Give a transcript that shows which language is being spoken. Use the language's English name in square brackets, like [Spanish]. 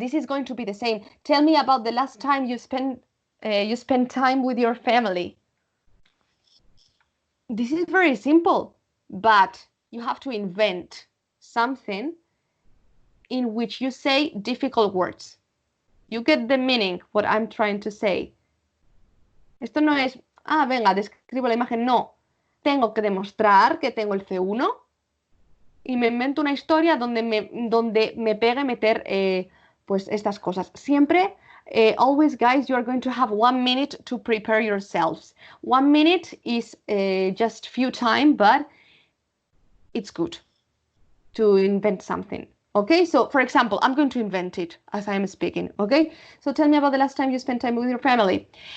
[English] This is going to be the same. Tell me about the last time you spent time with your family. This is very simple, but you have to invent something in which you say difficult words. You get the meaning, what I'm trying to say. [Spanish] Esto no es, venga, describo la imagen. No, tengo que demostrar que tengo el C1 y me invento una historia donde me pegue meter pues estas cosas. [English] Siempre, always, guys, you are going to have 1 minute to prepare yourselves. 1 minute is just few time, but it's good to invent something. Okay, so for example, I'm going to invent it as I'm speaking. Okay, so tell me about the last time you spent time with your family.